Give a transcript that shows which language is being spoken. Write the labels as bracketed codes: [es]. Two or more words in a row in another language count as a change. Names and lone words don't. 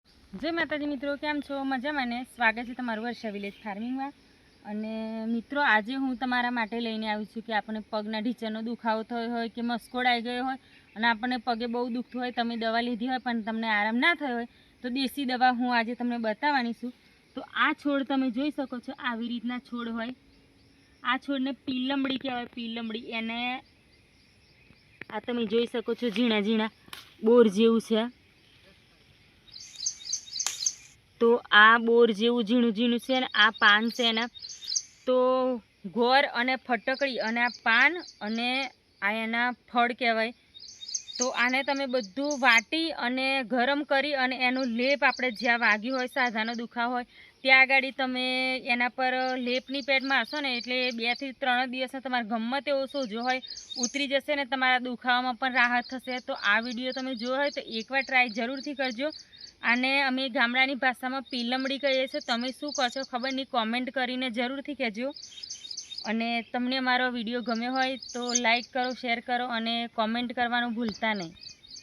[gu] જય માતાજી મિત્રો, કેમ છો? મજામાં ને? સ્વાગત છે તમારું વર્ષા વિલેજ ફાર્મિંગ માં। અને મિત્રો, આજ હું તમારા માટે લઈને આવી છું કે આપણે પગના ઢીંચણનો દુખાવો થયો હોય કે મસકોડો આવી ગયો હોય અને આપણે પગે બહુ દુખતું હોય, તમે દવા લીધી હોય પણ તમને આરામ ના થયો હોય તો દેશી દવા હું આજ તમને બતાવવાની છું। તો આ છોડ તમે જોઈ શકો છો, આવી રીતના છોડ હોય। આ છોડને પીલમડી કહેવાય। પીલમડી એને આ તમે જોઈ શકો છો, ઝીણા ઝીણા બોર જેવું છે। તો આ બોર જેવું ઝીણું ઝીણું છે ને આ પાન છે એના તો ગોળ અને ફટકડી અને આ પાન અને આ એના ફળ કહેવાય। તો આને તમે બધું વાટી અને ગરમ કરી અને એનો લેપ આપણે જ્યાં વાગ્યું હોય, સાંધાનો દુખાવો હોય ત્યાં આગળ તમે એના પર લેપની પેડ મારશો ને એટલે 2 થી 3 દિવસમાં તમારે ગમે તેવો સોજો હોય ઉતરી જશે ને તમારા દુખાવામાં પણ રાહત થશે। તો આ વિડિયો તમે જોયો હોય તો એકવાર ટ્રાય જરૂરથી કરજો। આને અમે ગામડાની ભાષામાં પીલમડી કહીએ છીએ। તમે શું કહો છો ખબર નહીં, કૉમેન્ટ કરીને જરૂરથી કહેજો। અને તમને મારો વિડિયો ગમ્યો હોય તો લાઇક કરો, શેર કરો અને કૉમેન્ટ કરવાનું ભૂલતા નહીં।